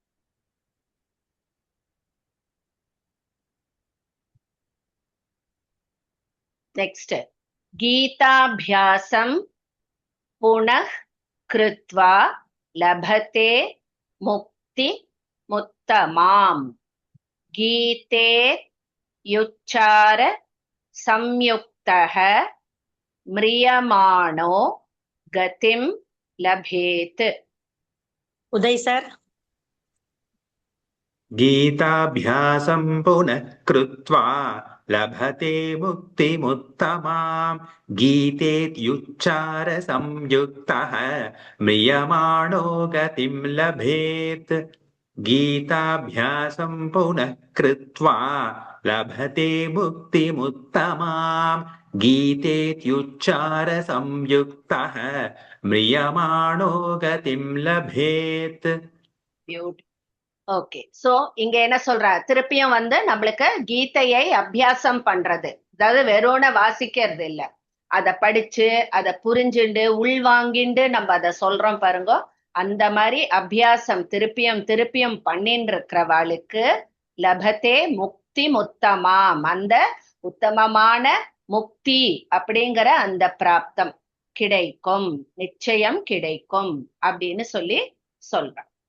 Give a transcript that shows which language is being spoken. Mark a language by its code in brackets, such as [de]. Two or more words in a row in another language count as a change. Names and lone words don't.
[sa] நெக்ஸ்ட், गीताभ्यासं पुनः कृत्वा लभते मुक्ति मुत्तमां गीते युच्चार संयुक्तः म्रियमाणो गतिं लभेत्. [ta] உதய் சார். [sa] गीताभ्यासं पुनः कृत्वा लभते मुक्तिमुत्तमां गीतेत्युच्चारसंयुक्तः म्रियमाणो गतिं लभेत्. गीताभ्यासं पुनः कृत्वा लभते मुक्तिमुत्तमां गीतेत्युच्चारसंयुक्तः म्रियमाणो गतिं लभेत्. [en] okay, so [ta] இங்க என்ன சொல்ற, திருப்பியும் வந்து நம்மளுக்கு கீதையை அபியாசம் பண்றது, அதாவது வெறும்ன வாசிக்கிறது இல்ல, அத படிச்சு அதை புரிஞ்சுண்டு உள்வாங்கிண்டு நம்ம அதை சொல்றோம் பாருங்க. அந்த மாதிரி அபியாசம் திருப்பியும் திருப்பியும் பண்ணிட்டு இருக்கிறவாளுக்கு [sa] लभते मुक्ति मुत्तमाम्, [ta] அந்த உத்தமமான முக்தி அப்படிங்கிற அந்த பிராப்தம் கிடைக்கும், நிச்சயம் கிடைக்கும் அப்படின்னு சொல்லி சொல்றேன்.